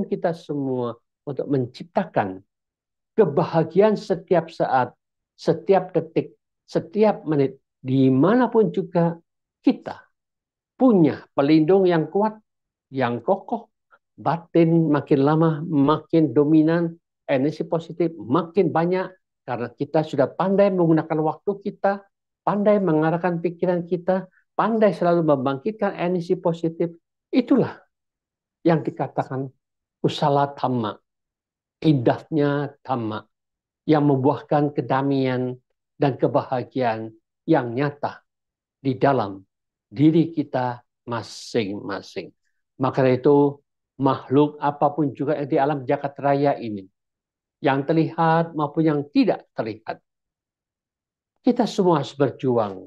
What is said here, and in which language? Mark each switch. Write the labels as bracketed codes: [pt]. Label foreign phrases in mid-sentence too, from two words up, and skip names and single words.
[id] kita semua untuk menciptakan kebahagiaan setiap saat, setiap detik, setiap menit, dimanapun juga kita punya pelindung yang kuat, yang kokoh, batin makin lama makin dominan, energi positif makin banyak, karena kita sudah pandai menggunakan waktu kita, pandai mengarahkan pikiran kita, pandai selalu membangkitkan energi positif. Itulah yang dikatakan [pi] kusala dhamma, [id] indahnya dhamma, yang membuahkan kedamaian dan kebahagiaan yang nyata di dalam diri kita masing-masing. Maka itu makhluk apapun juga yang di alam jagat raya ini, yang terlihat maupun yang tidak terlihat, kita semua harus berjuang.